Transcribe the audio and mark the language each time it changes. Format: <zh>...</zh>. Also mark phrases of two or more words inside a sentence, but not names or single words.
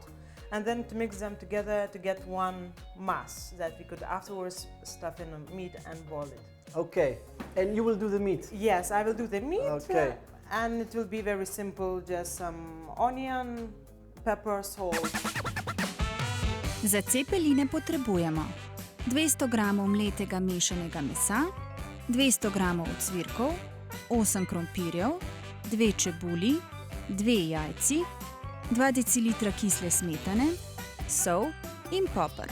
<en>And then to mix them together to get one mass that we could afterwards stuff in a meat and boil it. Okay. And you will do the meat? Yes, I will do the meat. Okay. And it will be very simple, just some onion, pepper, salt.</en> <sl>Za cepeline potrebujemo 200 g mletega mešanega mesa, 200 g ocvirkov, 8 krompirjev, 2 čebuli, 2 jajci, 2 dl kisle smetane, sol in poper.</sl>